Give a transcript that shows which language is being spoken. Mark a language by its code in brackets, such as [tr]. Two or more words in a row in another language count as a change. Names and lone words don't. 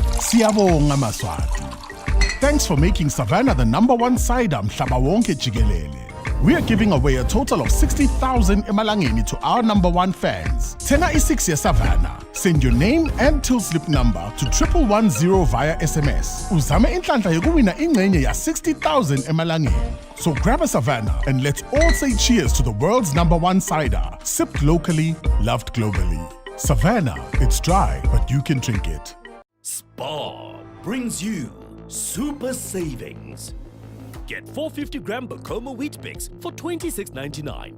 [ss] Siyabonga Maswati. [en] Thanks for making Savannah the #1 cider [ss] mhlaba wonke jikelele. [en] We are giving away a total of 60,000 emalangeni to our #1 fans. [ss] Tena i6 ya Savannah. [en] Send your name and till slip number to 1110 via SMS. [ss] Uzame inhlanhla yokuwina ingcenye ya 60,000 emalangeni. [en] So grab a Savannah and let's all say cheers to the world's #1 cider. Sipped locally, loved globally. Savannah, it's dry, but you can drink it. Spar brings you super savings. Get 450-gram Bacoma Wheat Bix for $26.99.